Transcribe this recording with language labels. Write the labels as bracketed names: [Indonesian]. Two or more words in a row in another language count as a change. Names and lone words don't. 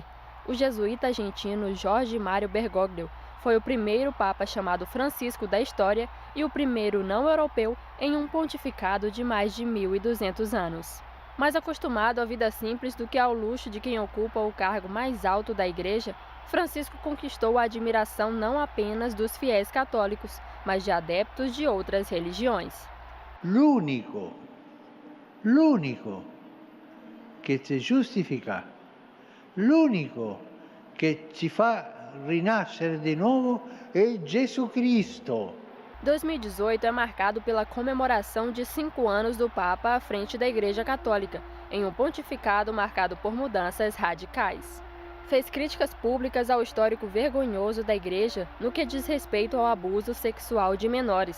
[Portuguese] O jesuíta argentino Jorge Mário Bergoglio foi o primeiro Papa chamado Francisco da história e o primeiro não europeu em um pontificado de mais de 1.200 anos. Mais acostumado à vida simples do que ao luxo de quem ocupa o cargo mais alto da Igreja, Francisco conquistou a admiração não apenas dos fiéis católicos, mas de adeptos de outras religiões. [Italian] L'unico che ci giustifica, l'unico che ci fa rinascere di nuovo è Gesù Cristo. [Portuguese] 2018 é marcado pela comemoração de 5 anos do Papa à frente da Igreja Católica, em um pontificado marcado por mudanças radicais. Fez críticas públicas ao histórico vergonhoso da Igreja no que diz respeito ao abuso sexual de menores.